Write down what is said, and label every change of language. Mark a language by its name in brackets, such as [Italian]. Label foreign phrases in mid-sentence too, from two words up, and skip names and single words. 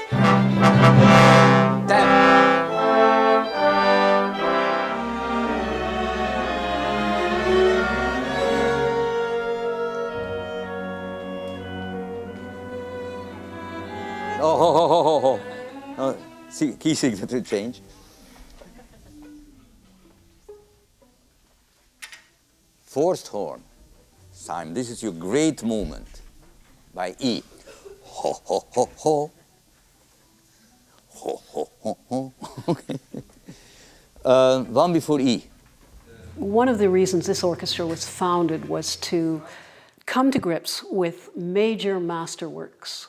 [English] 10. Oh. See, key signature change. Fourth horn. Simon, this is your great moment. By E. Ho, ho, ho, ho. Ho, ho, ho, ho. Okay. One before E. One of the reasons this orchestra was founded was to come to grips with major masterworks.